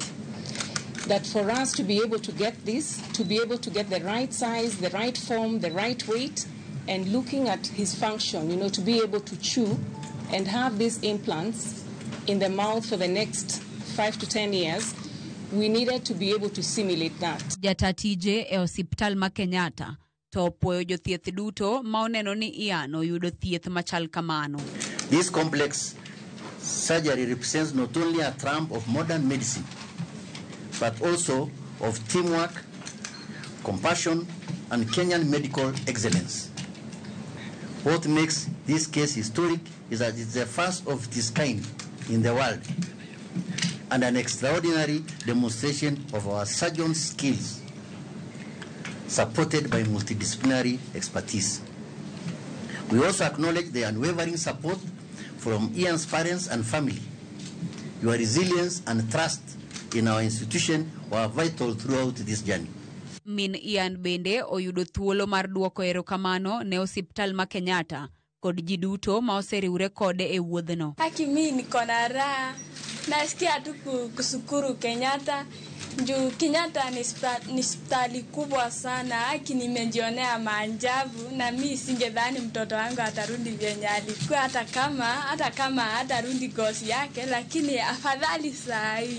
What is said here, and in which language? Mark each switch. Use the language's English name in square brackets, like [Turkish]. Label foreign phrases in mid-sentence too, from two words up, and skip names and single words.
[English] That for us to be able to get this, to be able to get the right size, the right form, the right weight, and looking at his function, to be able to chew and have these implants in the mouth for the next 5 to 10 years, we needed to be able to simulate that. [Luo (Kenya and Tanzania)] Jatatije e hospital ma Kenyatta to puoyo jothieth duto ma oneno ni Ian oyudo thieth machal kamano. [English] This complex surgery represents not only a triumph of modern medicine, but also of teamwork, compassion, and Kenyan medical excellence. What makes this case historic is that it's the first of its kind in the world, and an extraordinary demonstration of our surgeons' skills, supported by multidisciplinary expertise. We also acknowledge the unwavering support from Ian's parents and family. Your resilience and trust in our institution were vital throughout this journey. [Luo (Kenya and Tanzania)] Min Ian bende oyudo thuolo mar duoko erokamano ne hospital ma Kenyatta kod ji duto ma oseriwre kode e wuodhno. [Swahili] Haki mimi niko na raha. Nasikia tu kushukuru Kenyatta. Juu Kenyatta ni hospitali kubwa sana. Haki nimejionea maajabu na mimi singedhani mtoto wangu atarudi vyenye alikuwa hata kama hatarudi gosi yake, lakini afadhali saa hii.